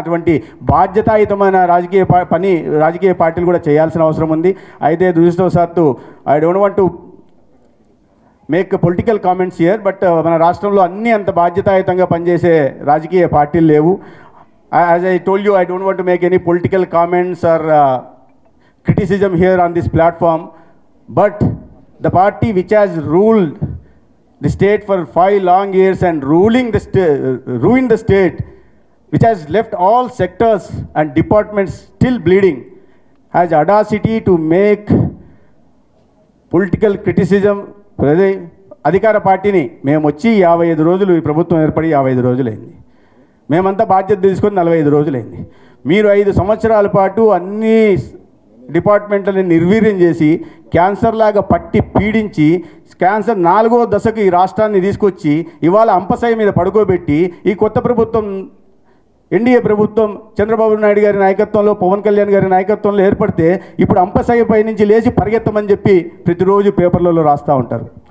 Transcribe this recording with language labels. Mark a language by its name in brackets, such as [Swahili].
[Telugu] అటువంటి బాధ్యతాయుతమైన రాజకీయ పార్టీలు కూడా చేయాల్సిన అవసరం ఉంది. అయితే దురదృష్టవశాత్తు [English] I don't want to make political comments here, [Telugu] but మన రాష్ట్రంలో అన్నీ అంత బాధ్యతాయుతంగా పనిచేసే రాజకీయ పార్టీలు లేవు. [English] As I told you, I don't want to make any political comments or criticism here on this platform, but the party which has ruled the state for 5 long years and ruined the state, which has left all sectors and departments still bleeding, has audacity to make political criticism. [Telugu] అధికార పార్టీని మేము వచ్చి 55 రోజులు, ఈ ప్రభుత్వం ఏర్పడి 55 రోజులైంది, మేమంతా బాధ్యత తీసుకొని 45 రోజులైంది. మీరు 5 సంవత్సరాల పాటు అన్ని డిపార్ట్మెంట్లని నిర్వీర్యం చేసి క్యాన్సర్ లాగా పట్టి పీడించి క్యాన్సర్ 4వ దశకు ఈ రాష్ట్రాన్ని తీసుకొచ్చి ఇవాళ అంపశయ్య మీద పడుకోబెట్టి ఈ కొత్త ప్రభుత్వం, ఎన్డీఏ ప్రభుత్వం చంద్రబాబు నాయుడు గారి నాయకత్వంలో, పవన్ కళ్యాణ్ గారి నాయకత్వంలో ఏర్పడితే ఇప్పుడు అంపశయ్యపై నుంచి లేచి పరిగెత్తమని చెప్పి ప్రతిరోజు పేపర్లలో రాస్తూ ఉంటారు.